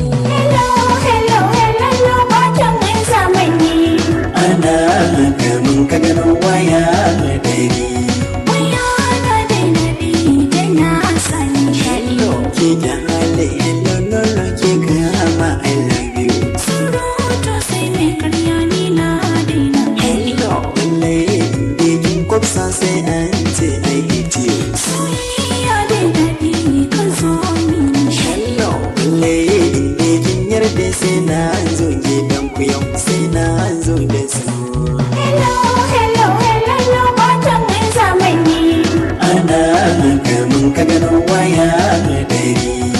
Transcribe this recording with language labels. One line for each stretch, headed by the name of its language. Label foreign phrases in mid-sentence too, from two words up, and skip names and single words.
Hausa: Hello, hello, hello, hello, matan zamani. Ana haka mun ka gano waya a dare. Waya na da nabi, tana sani. Hello, ke da hali, hello, lolo, ke kama
English: I love you.
Hausa: Surutu sai mai karya ni na daina. Hello, wallahi, in kin kwafsa sai an ce
English: I hate you.
Hausa: Soyayya da daɗi, ka zo min. Hello, wallahi, in kin yarda sai na zo gidan ku yau, sai na zo da su. Hello, hello, hello, hello, matan zamani. Ana haka mun ka gano waya a dare.